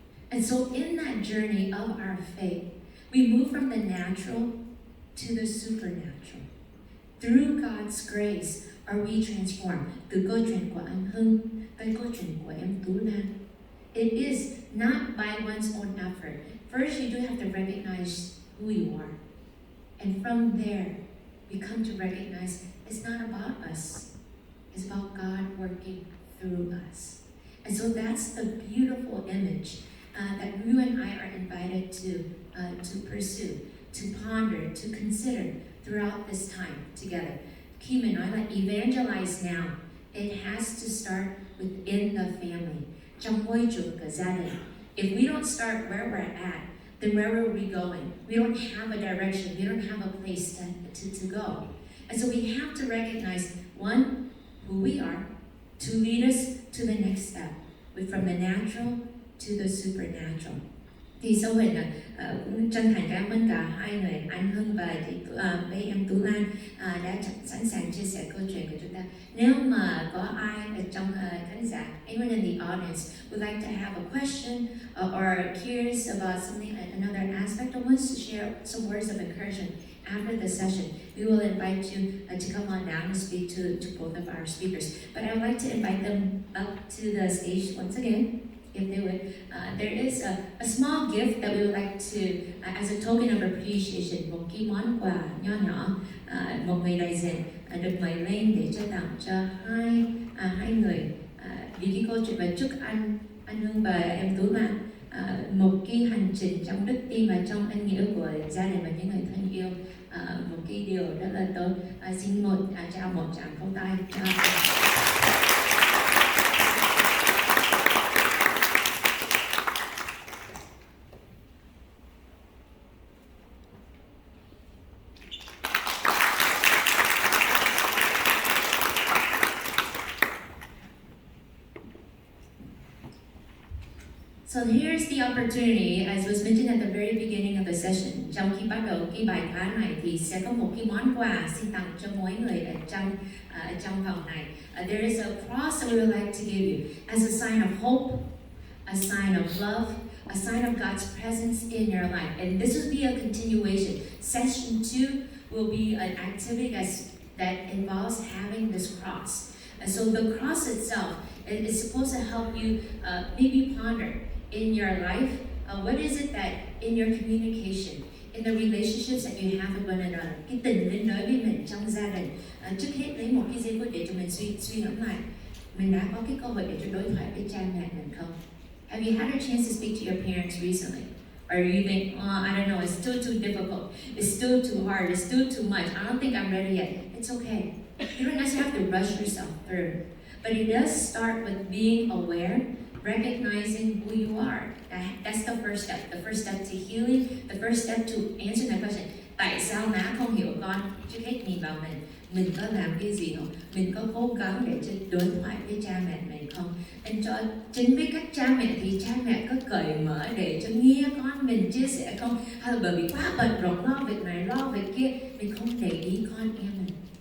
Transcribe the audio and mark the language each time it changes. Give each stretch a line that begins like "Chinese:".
English: And so in that journey of our faith, we move from the natural to the supernatural. Through God's grace are we transformed.
Vietnamese: Từ câu chuyện của anh Hưng tới câu chuyện của em Tú Lan.
English: It is not by one's own effort. First, you do have to recognize who you are. And from there, we come to recognize it's not about us. It's about God working through us. And so that's the beautiful image that you and I are invited to pursue, to ponder, to consider throughout this time together.
Vietnamese: Khi mình nói là
English: evangelize now, it has to start within the family.
Vietnamese: Trong môi trường của gia đình.
English: If we don't start where we're at, then where are we going? We don't have a direction. We don't have a place to go. And so we have to recognize, one, who we are, to lead us to the next step, from the natural to the supernatural.
Vietnamese: Thì sau mình cũng chân thành cảm ơn cả hai người, anh Hưng và với em Tú Lan đã sẵn sàng chia sẻ câu chuyện của chúng ta. Nếu mà có ai ở trong khán giả,
English: anyone in the audience would like to have a question or curious about something, another aspect, or wants to share some words of encouragement after the session, we will invite you to come on down and speak to both of our speakers. But I would like to invite them up to the stage once again. if they would. There is a small gift that we would like to, as a token of appreciation,
Vietnamese: một cái món quà nho nhỏ, một người đại diện được mời lên để cho tặng cho hai người. Vì cái câu chuyện và chúc anh Hưng và em Tú Lan một cái hành trình trong đức tin và trong ân nghĩa của gia đình và những người thân yêu, một cái điều rất là tốt. Xin trao một tràng pháo tay.
English: So here's the opportunity, as was mentioned at the very beginning of the session.
Vietnamese: Trong khi bắt đầu cái bài khóa này thì sẽ có một cái món quà xin tặng cho mỗi người ở trong phòng này.
English: There is a cross that we would like to give you as a sign of hope, a sign of love, a sign of God's presence in your life. And this will be a continuation. Session 2 will be an activity that involves having this cross. And so the cross itself is supposed to help you maybe ponder in your life, what is it that in your communication, in the relationships that you have with one another,
Vietnamese: cái tình liên đới với mình trong gia đình. Trước hết lấy một cái giây phút để cho mình suy ngẫm lại, mình đã có cái cơ hội để cho đối thoại với cha mẹ mình không?
English: Have you had a chance to speak to your parents recently? Or you think, I don't know, it's still too difficult, it's still too hard, it's still too much, I don't think I'm ready yet. It's okay. You don't necessarily have to rush yourself through. But it does start with being aware, recognizing who you are. That's the first step. The first step to healing, the first step to answering that question.
Vietnamese: Tại sao má không hiểu con? Trước hết nhìn vào mình có làm cái gì không? Mình có cố gắng để đối thoại với cha mẹ mình không? And cho chính với các cha mẹ thì cha mẹ có cởi mở để cho nghe con mình chia sẻ không? Hay là bởi vì quá bận rộn lo việc này lo việc kia, mình không để ý con em mình.